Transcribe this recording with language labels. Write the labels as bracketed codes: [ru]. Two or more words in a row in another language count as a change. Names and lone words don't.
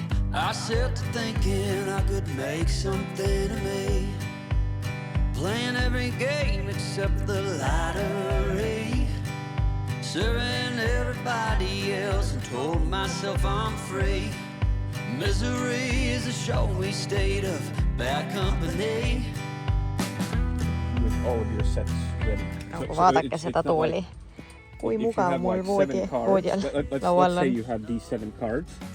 [en] I set to thinking I could make something of me, playing every game except the lottery, serving everybody else and told myself I'm free. Misery is a showy state of bad company. With all your sets ready. [et] Nagu vaadake seda tooli. Kui mugav mul voodi all laual on. [en] you have these 7 cards.